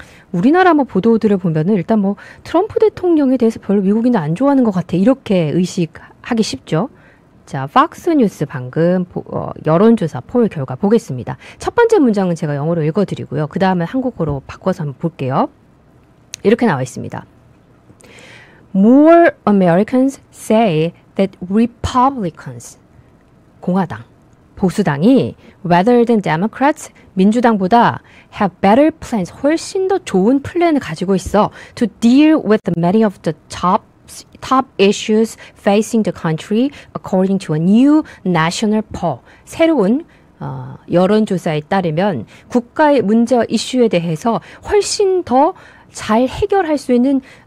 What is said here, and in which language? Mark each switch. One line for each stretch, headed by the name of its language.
Korean: 우리나라 뭐 보도들을 보면은 일단 뭐 트럼프 대통령에 대해서 별로 미국인들 안 좋아하는 것 같아. 이렇게 의식하기 쉽죠? 자, 폭스뉴스 방금 여론조사 폴 결과 보겠습니다. 첫 번째 문장은 제가 영어로 읽어드리고요. 그 다음에 한국어로 바꿔서 한번 볼게요. 이렇게 나와 있습니다.
English: More Americans say that Republicans,
Korean: 공화당, 보수당이
English: rather than Democrats,
Korean: 민주당보다
English: have better plans,
Korean: 훨씬 더 좋은 플랜을 가지고 있어
English: to deal with many of the top issues facing the country according to a new national poll.
Korean: 새로운 여론조사에 따르면 국가의 문제와 이슈에 대해서 훨씬 더 잘 해결할 수 있는